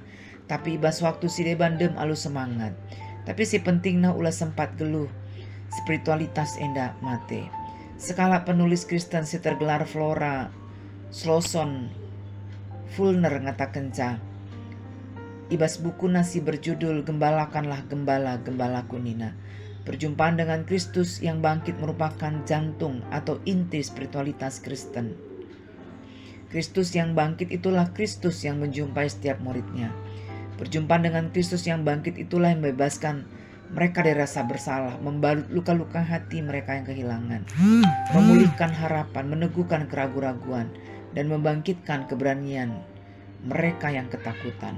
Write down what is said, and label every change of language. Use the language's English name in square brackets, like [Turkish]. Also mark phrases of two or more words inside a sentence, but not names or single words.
[Batak Karo] Tapi ibas waktu si debandem alu semangat. Tapi si pentingna ulah sempat geluh spiritualitas enda mate. Sekala penulis Kristen si tergelar Flora Slosson Fulner ngatakan ibas buku nasi berjudul Gembalakanlah Gembala Gembala Kunina. [Indonesian] Perjumpaan dengan Kristus yang bangkit merupakan jantung atau inti spiritualitas Kristen. Kristus yang bangkit itulah Kristus yang menjumpai setiap muridnya. Perjumpaan dengan Kristus yang bangkit itulah yang membebaskan mereka dari rasa bersalah, membalut luka-luka hati mereka yang kehilangan, memulihkan harapan, meneguhkan keraguan-raguan, dan membangkitkan keberanian mereka yang ketakutan.